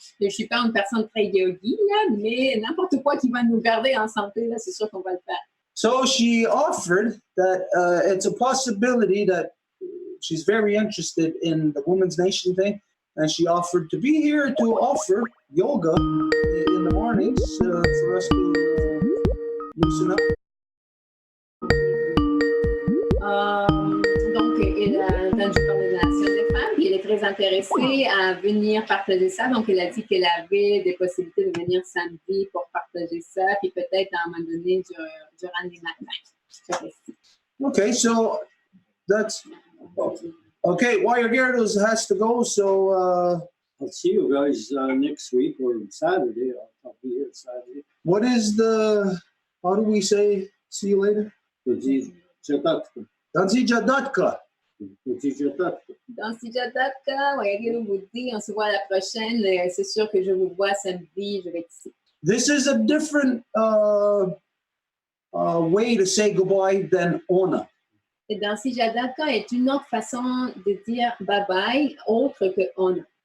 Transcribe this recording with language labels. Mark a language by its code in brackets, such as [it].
[fr] Je suis pas une personne très yogi, là, mais n'importe quoi qui va nous garder en santé, là, c'est sûr qu'on va le faire. [en] So she offered that it's a possibility that she's very interested in the Women's Nation thing, and she offered to be here to offer yoga in the mornings for us to loosen up. [fr] Donc, elle a entendu parler de la Nation des femmes, et elle est très intéressée à venir partager ça. Donc, elle a dit qu'elle avait des possibilités de venir samedi pour partager ça, puis peut-être à un moment donné durant les matins. [en] Okay, so that's... Okay, Wire Gerdos has to go, so I'll see you guys next week or Saturday. I'll be here Saturday. What is how do we say see you later? [moh] Danzi Jadatka. [fr] Dans Sijatada, vous dit, on se voit la prochaine. C'est sûr que je vous vois samedi, je vais être ici. [en] This is a different way to say goodbye than Ona. [fr] Et dans Sijadaka est une autre façon de dire bye-bye, autre que ona.